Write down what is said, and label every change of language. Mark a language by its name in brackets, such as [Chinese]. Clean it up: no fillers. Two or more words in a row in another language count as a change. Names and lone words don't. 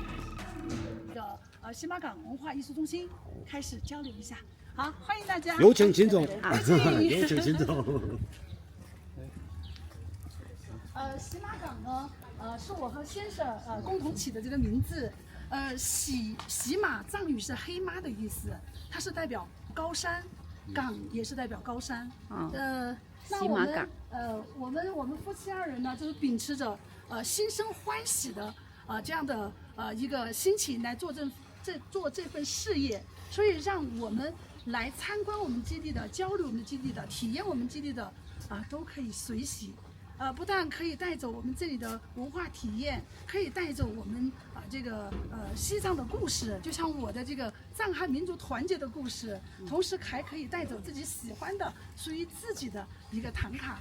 [Chinese] 西馬港文化藝術中心開始交流一下，好，歡迎大家，有請秦總，有請秦總。西馬港呢，是我和先生共同起的這個名字，喜馬藏語是黑媽的意思，它是代表高山，港也是代表高山。那我們我們夫妻2人呢，就是秉持着心生歡喜的這樣的一個心情來做這份事業， 所以讓我們來參觀我們基地的、交流我們基地的、體驗我們基地的都可以隨喜。不但可以帶走我們這裡的文化體驗，可以帶走我們這個西藏的故事，就像我的这个藏漢民族團結的故事，同時還可以帶走自己喜歡的屬於自己的一個唐卡。